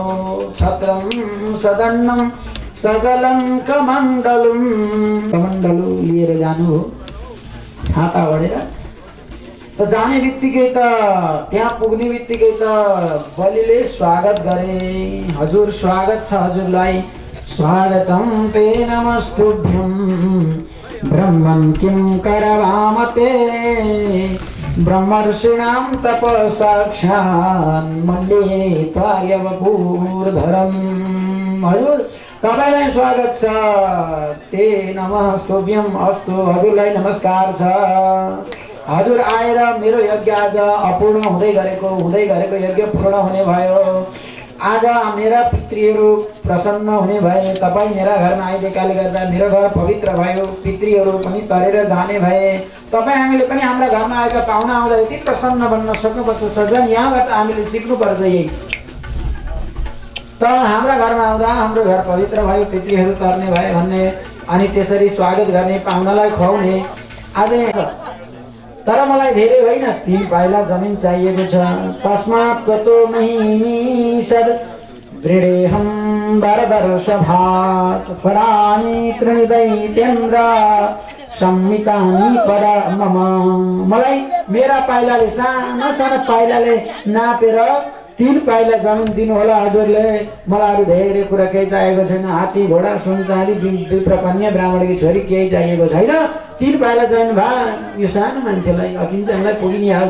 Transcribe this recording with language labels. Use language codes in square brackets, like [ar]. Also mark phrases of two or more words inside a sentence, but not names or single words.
[sa] छत्रम सदन्नम सजलम कमण्डलु [ne] लिएर जानु हो छाता ओढेर। त जाने बित्तिकै त त्यहाँ पुग्ने बित्तिकै त बलिले स्वागत गरे। हजुर स्वागत छ हजुरलाई, [sa] स्वागतम ते नमस्तुभ्यं ब्रह्मन् किं करवामते ब्रह्मर्षिणां तपसाक्षान् मल्ये त्वार्यवपूर्धरम्। [ne] हजुर तपाईलाई स्वागत छ। [sa] ते नमस्तुभ्यं, अस्तु [ne] हजुरलाई नमस्कार छ। हजुर आएर मेरो यज्ञ आज अपूर्ण हुँदै गरेको यज्ञ पूर्ण हुने भयो। आज मेरा पितृहरू प्रसन्न हुने भए। तपाईँ मेरा घरमा आइदिएकाले गर्दा मेरो घर पवित्र भयो। पितृहरू पनि तरेर जाने भए। तपाईँ हामीले पनि हाम्रा घरमा आएका पाहुना आउँदा यति प्रसन्न बन्न सक्नुपर्छ सजन। यहाँबाट हामीले सिक्नुपर्छ यही। त हाम्रा घरमा आउँदा हाम्रो घर पवित्र भयो, पितृहरू तर्ने भए भन्ने, अनि त्यसरी स्वागत गर्ने, पाहुनालाई खुवाउने। आज तर मलाई धेरै होइन, 3 पाइला जमिन चाहिएको छ। [sa] तस्मात् गतो महिमीषद् वृडेहं वरदर्शभात् पराणि त्रिदैत्येन्द्र संहितानि परा मम। [ne] मलाई मेरा पाइलाले साना साना पाइलाले नापेर 3 पाइला जमिन दिनु होला हजुरले। मलाई अरू धेरै कुरा केही चाहिएको छैन। हात्ती घोडा सुन चाँदी पुत्र कन्या ब्राह्मणकी छोरी केही चाहिएको छैन। 3 पाइला जमिन भए यो सानो मान्छेलाई अकिन्चनलाई पुगिहाल्छ।